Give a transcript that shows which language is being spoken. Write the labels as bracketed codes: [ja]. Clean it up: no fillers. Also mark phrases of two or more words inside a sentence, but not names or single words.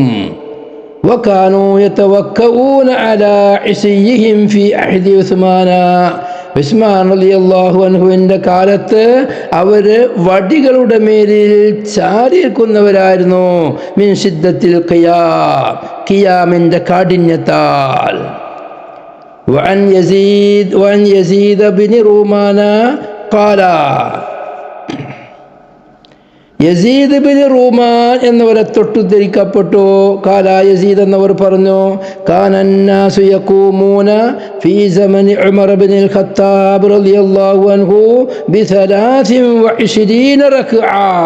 [ar] وكانوا يتوكؤون على عصيهم في عهد عثمان رضي الله [ml] അൻഹുവിൻ്റെ കാലത്ത് അവർ വടികളുടെ മേലിൽ ചാരിയിരിക്കുന്നവരായിരുന്നു. [ar] من شدة [ml] ഖിയാമിൻ്റെ കാഠിന്യത്താൽ. [ar] وعن يزيد بن رومان قال [ml] യസീദ് ബിൻ റൂമാൻ എന്നവരെ തൊട്ടുദ്ധരിക്കപ്പെട്ടു. [ar] قال يزيد [ml] എന്നവർ പറഞ്ഞു, [ar] كان الناس يقومون في زمن عمر بن الخطاب رضي الله عنه ب 23 ركعة.